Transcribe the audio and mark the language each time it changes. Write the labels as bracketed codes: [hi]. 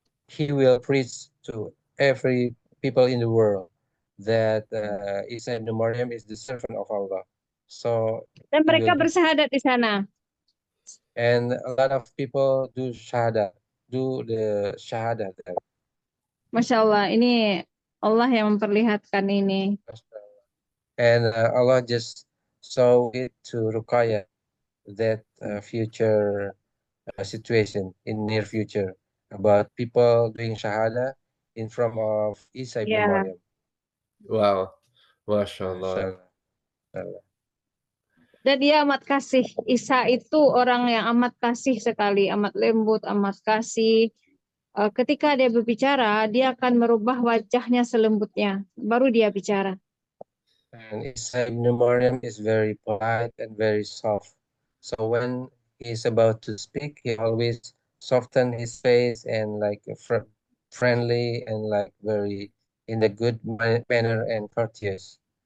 [en] He will preach to every people in the world that Isa ibn Maryam is the servant of Allah. So [id] Dan [en] he [id] mereka [en] will do, [id] bersyahadat di sana. [en] and a lot of people do shahada, do the shahada there. [id] Masya Allah, ini Allah yang memperlihatkan ini. [en] And Allah just show it to Ruqayyah that future situation in near future about people doing shahada in front of Isa ibn [id] Ya. [en] Maryam. wow, mashallah. Mashallah. [id] Dan dia amat kasih. Isa itu orang yang amat kasih sekali, amat lembut, amat kasih. Ketika dia berbicara, dia akan merubah wajahnya selembutnya. Baru dia bicara. [en] And Isa ibn Maryam is very polite and very soft. So when he's about to speak, he always soften his face and like friendly and like very in the good manner and courteous.